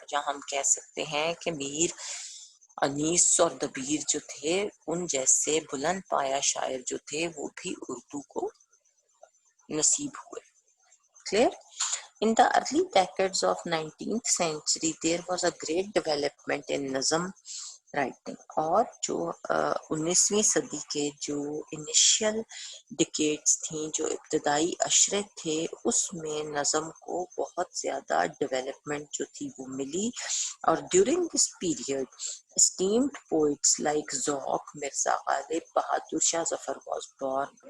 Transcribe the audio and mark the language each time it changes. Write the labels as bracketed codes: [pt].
[ur] جہاں ہم کہہ سکتے ہیں کہ میر انیس اور دبیر جو تھے، ان جیسے بلند پایا شاعر جو تھے وہ بھی اردو کو نصیب ہوئے. [en] Clear? In the early decades of 19th century, there was a great development in Nazm, writing. [ur] اور جو 19ویں صدی کے جو انیشیل ڈکیٹس تھیں، جو ابتدائی اشرے تھے، اس میں نظم کو بہت زیادہ ڈیولپمنٹ جو تھی وہ ملی. اور [en] During this period esteemed poets like Zauq, Mirza Ghalib, Bahadur Shah Zafar was born.